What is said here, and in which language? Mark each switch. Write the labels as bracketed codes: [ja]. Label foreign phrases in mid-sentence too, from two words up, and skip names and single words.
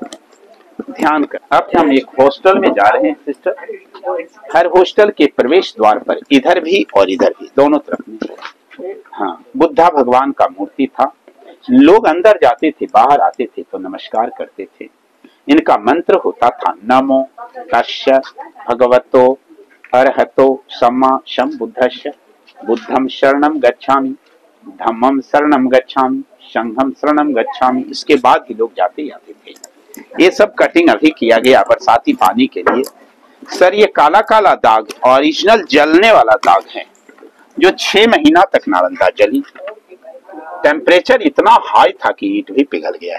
[hi] अब हम एक हॉस्टल में जा रहे हैं सिस्टर। हर हॉस्टल के प्रवेश द्वार पर इधर भी और इधर भी दोनों तरफ में हाँ बुद्धा भगवान का मूर्ति था। लोग अंदर जाते थे, बाहर आते थे तो नमस्कार करते थे। इनका मंत्र होता था [pi] नमो तस्य भगवतो अरहतो सम्मा संबुद्धस्य बुद्धम शरणम गच्छामि धम्मम शरणम गच्छामि संघम शरणम गच्छामि। [hi] इसके बाद ही लोग जाते ही आते थे। ये सब कटिंग अभी किया गया बरसाती पानी के लिए। सर ये काला काला दाग ओरिजिनल जलने वाला दाग है जो 6 महीना तक नालंदा जली। टेम्परेचर इतना हाई था कि ईंट भी पिघल गया है।